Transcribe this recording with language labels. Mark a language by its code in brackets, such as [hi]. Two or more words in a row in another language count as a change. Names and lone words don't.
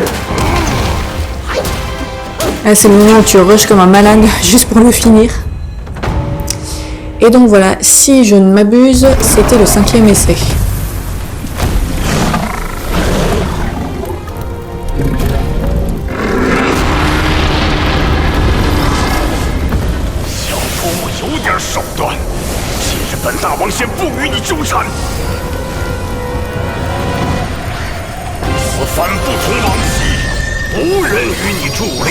[fr] Ah, c'est le moment où tu rushes comme un malade juste pour le finir. Et donc voilà, si je ne m'abuse, c'était le 5e essai. [zh] 小泼墨有点手段，今日本大王先不与你纠缠。此番不同往昔，无人与你助力。